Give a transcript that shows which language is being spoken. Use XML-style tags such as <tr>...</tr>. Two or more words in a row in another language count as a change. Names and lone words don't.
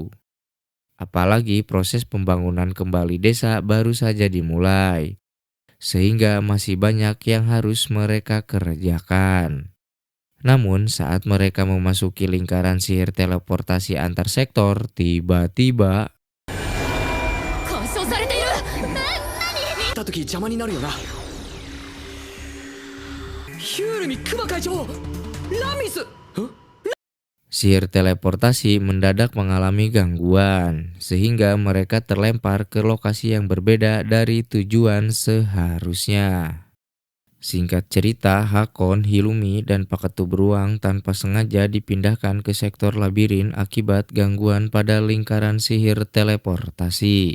<id>Apalagi proses pembangunan kembali desa baru saja dimulai, sehingga masih banyak yang harus mereka kerjakan. Namun saat mereka memasuki lingkaran sihir teleportasi antar sektor, tiba-tiba</id> <ja>干渉されている。た時邪魔になるよな。ヒュールミクマ会長、ラミス。</ja> <id>sihir teleportasi mendadak mengalami gangguan, sehingga mereka terlempar ke lokasi yang berbeda dari tujuan seharusnya. Singkat cerita, Hakon, Hilumi, dan Pak Ketum Beruang tanpa sengaja dipindahkan ke sektor labirin akibat gangguan pada lingkaran sihir teleportasi.</id>